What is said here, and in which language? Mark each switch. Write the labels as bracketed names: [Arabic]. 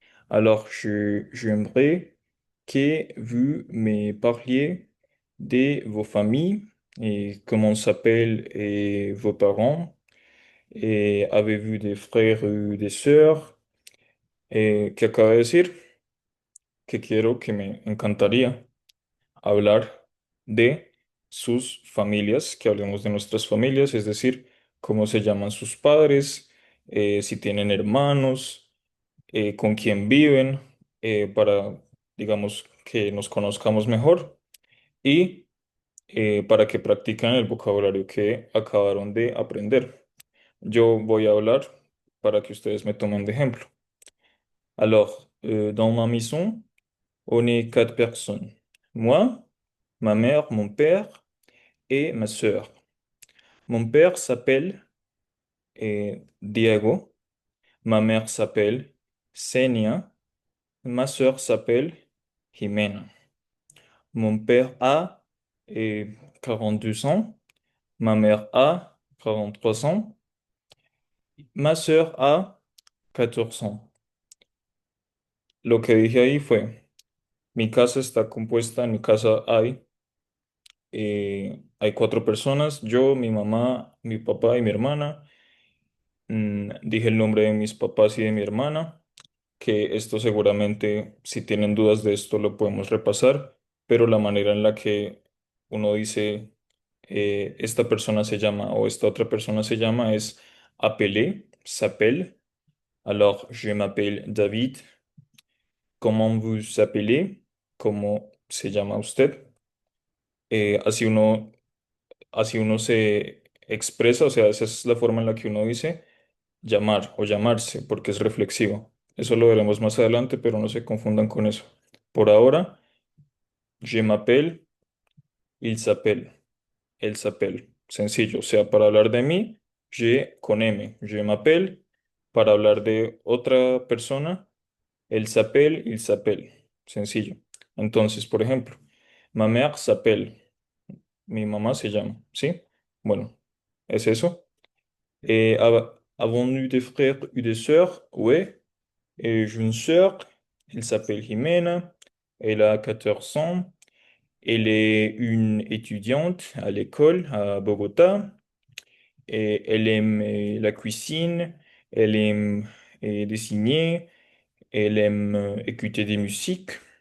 [French] Alors, j'aimerais que vous me parliez de vos familles et comment s'appellent et vos parents. Et avez-vous des frères ou des sœurs? [Spanish] ¿Qué acaba de decir? Que quiero que me encantaría hablar de sus familias, que hablemos de nuestras familias, es decir, cómo se llaman sus padres, si tienen hermanos, con quién viven, para, digamos, que nos conozcamos mejor y para que practiquen el vocabulario que acabaron de aprender. Yo voy a hablar para que ustedes me tomen de ejemplo. [French] Alors, dans ma maison, on est quatre personnes. Moi, ma mère, mon père et ma sœur. Mon père s'appelle Diego, ma mère s'appelle Senia, ma sœur s'appelle Jimena. Mon père a 42 ans, ma mère a 43 ans, ma sœur a 14 ans. [Spanish] Lo que dije ahí fue, mi casa está compuesta, en mi casa hay cuatro personas, yo, mi mamá, mi papá y mi hermana. Dije el nombre de mis papás y de mi hermana, que esto seguramente, si tienen dudas de esto, lo podemos repasar, pero la manera en la que uno dice esta persona se llama o esta otra persona se llama es appeler, s'appelle. [French] Alors, je m'appelle David. Comment vous appelez? [Spanish] ¿Cómo se llama usted? Así uno se expresa, o sea, esa es la forma en la que uno dice llamar o llamarse, porque es reflexivo. Eso lo veremos más adelante, pero no se confundan con eso. Por ahora, [French] je m'appelle, il s'appelle, elle s'appelle. [Spanish] Sencillo, o sea, para hablar de mí, je con M, [French] je m'appelle. [Spanish] Para hablar de otra persona, [French] elle s'appelle, il s'appelle. [Spanish] Sencillo. Entonces, por ejemplo, [French] ma mère s'appelle, [Spanish] mi mamá se llama, ¿sí? Bueno, es eso. [French] Avons-nous des frères ou des sœurs? Ouais. Et j'ai une sœur, elle s'appelle Jimena, elle a 14 ans, elle est une étudiante à l'école à Bogota, et elle aime la cuisine, elle aime dessiner, elle aime écouter des musiques.